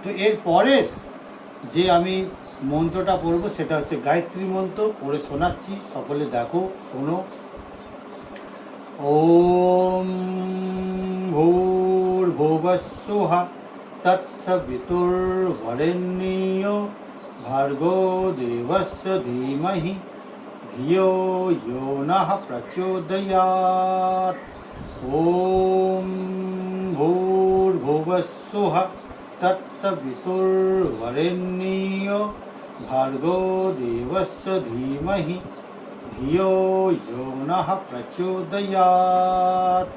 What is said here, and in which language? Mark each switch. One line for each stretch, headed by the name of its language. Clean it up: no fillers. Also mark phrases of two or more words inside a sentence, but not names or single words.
Bangla: তো এর পরের যে আমি মন্ত্রটা পড়বো সেটা হচ্ছে গায়ত্রী মন্ত্র, পড়ে শোনাচ্ছি, সকলে দেখো শোনো।
Sanskrit: ওম ভূর্ভুবস্সুঃ তৎসবিতুর্বরেণ্যো ভার্গো দেবস্য ধীমহি ধিয়ো यो नः प्रचोदयात्। ॐ भूर्भुवस्सुः तत्सवितुर्वरेण्यो भार्गो देवस्य धीमहि धियो यो नः प्रचोदयात्।